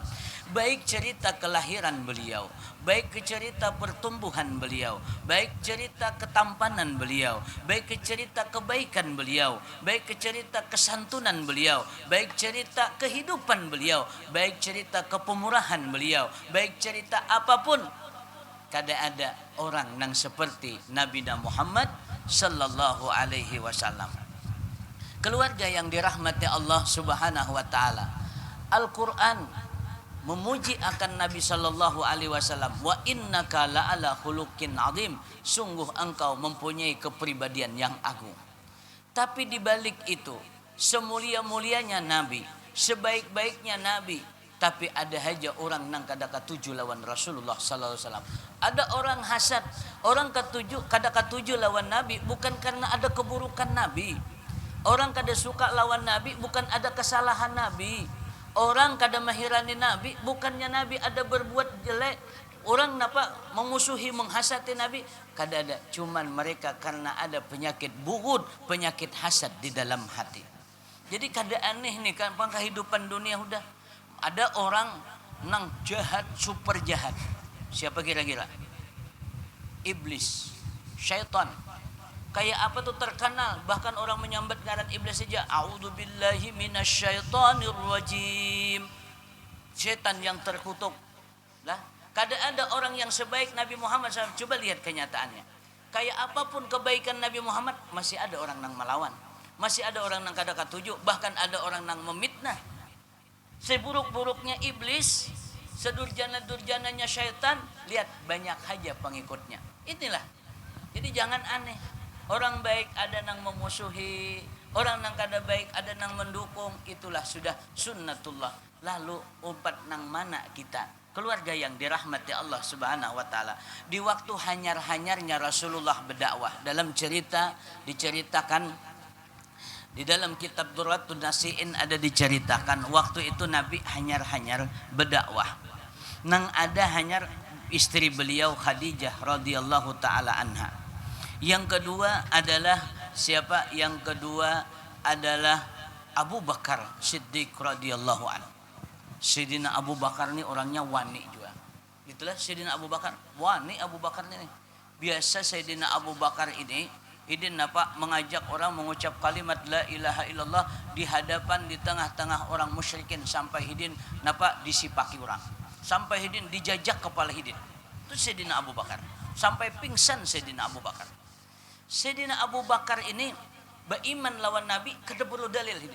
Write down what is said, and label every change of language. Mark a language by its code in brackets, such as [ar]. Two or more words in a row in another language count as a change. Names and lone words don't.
[id] Baik cerita kelahiran beliau, baik cerita pertumbuhan beliau, baik cerita ketampanan beliau, baik cerita kebaikan beliau, baik cerita kesantunan beliau, baik cerita kehidupan beliau, baik cerita kepemurahan beliau, baik cerita apapun, kada ada orang yang seperti Nabi Muhammad [ar] صلى الله عليه وسلم. [id] Keluarga yang dirahmati Allah [ar] سبحانه وتعالى, [id] Al-Qur'an memuji akan Nabi [ar] صلى الله عليه وسلم, وإنك لعلى خلق عظيم, [id] sungguh engkau mempunyai kepribadian yang agung. Tapi di balik itu, semulia-mulianya Nabi, sebaik-baiknya Nabi, tapi ada saja orang [bjn] nang kada katuju lawan [id] Rasulullah [ar] صلى الله عليه وسلم. [id] Ada orang hasad, orang [bjn] kada katuju lawan [id] Nabi bukan karena ada keburukan Nabi. Orang kada suka lawan Nabi bukan ada kesalahan Nabi. Orang [bjn] kada mahirani [id] Nabi bukannya Nabi ada berbuat jelek. Orang memusuhi menghasati Nabi kada ada, cuman mereka karena ada penyakit bughud, penyakit hasad di dalam hati. Jadi kada aneh nih kan kehidupan dunia udah ada orang nang jahat, super jahat. Siapa kira-kira? Iblis, syaitan. Kayak apa tuh terkenal, bahkan orang [bjn] menyambat ngaran [id] iblis saja, [ar] أعوذ بالله من الشيطان الرجيم, [id] setan yang terkutuk. Lah, kada ada orang yang sebaik Nabi Muhammad SAW. Coba lihat kenyataannya. Kayak apapun kebaikan Nabi Muhammad, masih ada orang yang melawan, masih ada orang yang kada katuju, bahkan ada orang yang memitnah. Seburuk-buruknya iblis, sedurjana-durjananya syaitan, lihat banyak aja pengikutnya. Inilah. Jadi jangan aneh. Orang baik ada nang memusuhi, orang [bjn] nang kada [id] baik ada nang mendukung, itulah sudah sunnatullah. Lalu [bjn] umpat nang mana [id] kita? Keluarga yang dirahmati Allah [ar] سبحانه وتعالى. [id] Di waktu hanyar-hanyarnya Rasulullah berdakwah, dalam cerita diceritakan di dalam kitab Durratun Nasiin ada diceritakan waktu itu Nabi hanyar-hanyar berdakwah. [bjn] Nang ada hanyar [id] istri beliau Khadijah [ar] رضي الله تعالى عنها. [id] Yang kedua adalah siapa? Yang kedua adalah Abu Bakar Siddiq [ar] رضي الله عنه. [id] Sayyidina Abu Bakar ini orangnya wani juga. Itulah Sayyidina Abu Bakar, wani Abu Bakar ini. Biasa Sayyidina Abu Bakar ini mengajak orang mengucap kalimat [ar] لا إله إلا الله [id] di hadapan di tengah-tengah orang musyrikin sampai [bjn] hidin disipaki [id] orang. Sampai [bjn] hidin dijajak [id] kepala hidin. Itu Sayyidina Abu Bakar. Sampai pingsan Sayyidina Abu Bakar. Sayyidina Abu Bakar ini beriman lawan Nabi kada perlu dalil hidin.